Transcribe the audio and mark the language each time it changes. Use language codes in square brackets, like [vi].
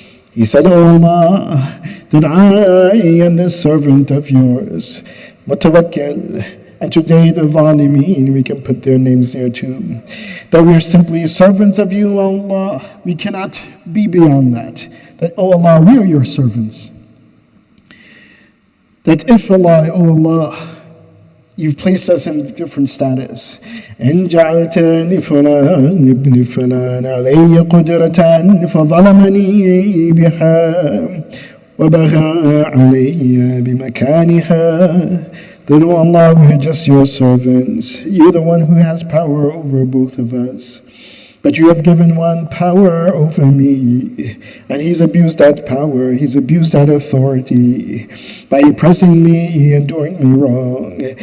[en] He said, Oh Allah, that I am this servant of yours, Mutawakkil, and today the Zalimeen, we can put their names there too, that we are simply servants of you, Allah. We cannot be beyond that. That, oh Allah, we are your servants. That if Allah, oh Allah, you've placed us in different status. [ar] إن جعلتني فلان ابن فلان علي قدرة فظلمني بها وبغى علي بمكانها. [en] That, oh Allah, we are just your servants. You're the one who has power over both of us. But you have given one power over me, and he's abused that power, he's abused that authority by oppressing me and doing me wrong.